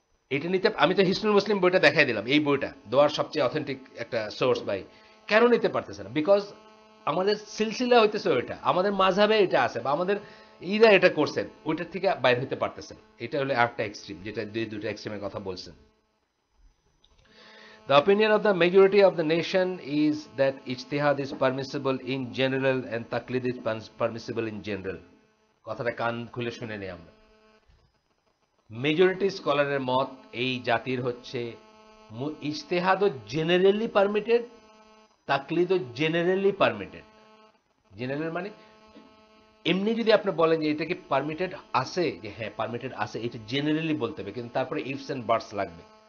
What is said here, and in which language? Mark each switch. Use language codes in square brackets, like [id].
[bn] এটা নিতে, আমি তো হিসনুল মুসলিম বইটা দেখাই দিলাম, এই বইটা দোয়ার সবচেয়ে অথেন্টিক একটা সোর্স ভাই, কেন নিতে পারতেছে না? বিকজ আমাদের সিলসিলা হইতেছে ওইটা, আমাদের মাঝহাবে এটা আছে, বা আমাদের ইরা এটা করছেন, ওইটার থেকে বাইর হইতে পারতেছেন। এটা হলো একটা এক্সট্রিম, যেটা দুটো এক্সট্রিমের কথা বলছেন। [en] The opinion of the majority of the nation is that ijtihad is permissible in general and taqlid is permissible in general. [bn] কথাটা কান খুলে শুনে নেই আমরা। মেজরিটি স্কলারের মত এই জাতির হচ্ছে ইজতেহাদও generally permitted, তাকলিদও generally permitted. General মানে এমনি যদি আপনি বলেন যে এটা কি পারমিটেড আছে, যে হ্যাঁ পারমিটেড আছে, এটা জেনারেলি বলতে হবে, কিন্তু তারপরে [en] ifs and buts [bn] লাগবে।